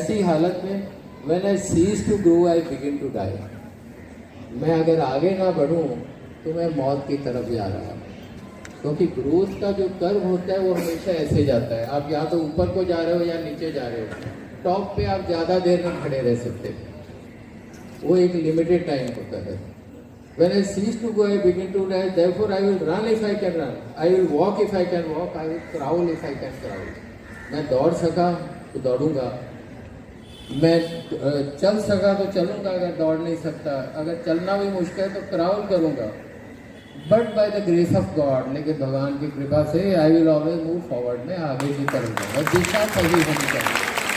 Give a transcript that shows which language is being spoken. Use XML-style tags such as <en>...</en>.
<hi>ऐसी हालत में</hi> <en>when I cease to grow I begin to die,</en> <hi>मैं अगर आगे ना बढ़ूं तो मैं मौत की तरफ जा रहा हूँ। क्योंकि ग्रोथ का जो कर्व होता है वो हमेशा ऐसे जाता है, आप या तो ऊपर को जा रहे हो या नीचे जा रहे हो, टॉप पे आप ज़्यादा देर नहीं खड़े रह सकते, वो एक लिमिटेड टाइम होता है।</hi> <en>When I cease to go, I begin to die. Therefore, I will run if I can run. I will walk if I can walk. I will crawl if I can crawl.</en> <hi>मैं दौड़ सका तो दौड़ूंगा, मैं चल सका तो चलूँगा, अगर दौड़ नहीं सकता, अगर चलना भी मुश्किल है तो क्राउल करूँगा,</hi> <en>but by the grace of God,</en> <hi>लेकिन भगवान की कृपा से</hi> <en>I will always move forward,</en> <hi>में आगे की करूँगा और दिशा सही होनी चाहिए।</hi>